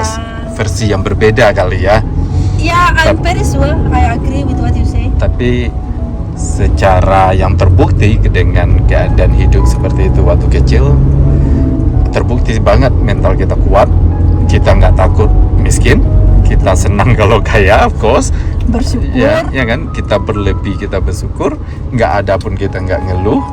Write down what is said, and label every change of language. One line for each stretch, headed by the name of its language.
Indonesian: us, versi yang berbeda kali ya.
English: Ya, I'm very sure, I agree with what you say.
Indonesian: Tapi secara yang terbukti dengan keadaan hidup seperti itu waktu kecil, terbukti banget mental kita kuat, kita nggak takut miskin, kita senang kalau kaya,
English: of course,
Indonesian: Bersyukur. ya kan, kita berlebih, kita bersyukur, nggak ada pun kita nggak ngeluh,